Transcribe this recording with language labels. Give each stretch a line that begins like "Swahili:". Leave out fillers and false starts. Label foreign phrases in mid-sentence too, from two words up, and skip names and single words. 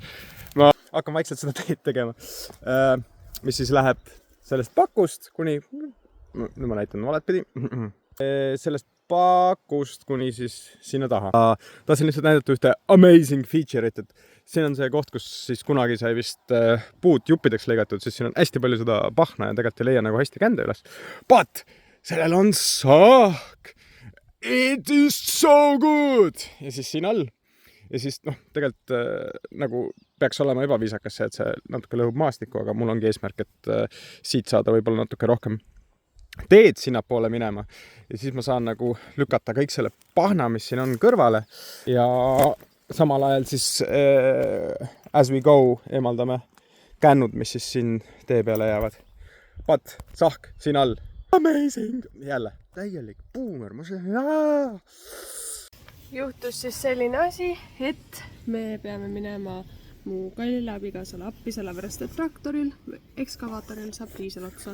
Estonian: Ma hakkan vaikselt seda teed tegema, mis siis läheb sellest pakust kuni, nüüd ma näitan valet pidi, sellest pakust kuni siis sinna taha. Tahtsin lihtsalt näidata ühte
English: amazing feature'it,
Estonian: et siin on see koht, kus siis kunagi sai vist puud juppideks lõigatud, siis siin on hästi palju seda pahna ja tegelikult ei leia nagu hästi kände üles. But sellel on saak!
English: It is so good!
Estonian: Ja siis siin all. Ja siis tegelikult nagu peaks olema ebaviisakas see, et see natuke lõhub maastikku, aga mul ongi eesmärk, et siit saada võib-olla natuke rohkem teed sinna poole minema. Ja siis ma saan nagu lükata kõik selle pahna, mis siin on kõrvale ja samal ajal siis
English: as we go
Estonian: eemaldame kännud, mis siis siin tee peale jäävad. Pat, sahk, siin all. Amazing! Jälle, täielik boomer. Juhtus siis selline asi, et me peame minema mu kallile abikaasale appi, sellepärast et traktoril, ekskavaatoril saab diisel otsa.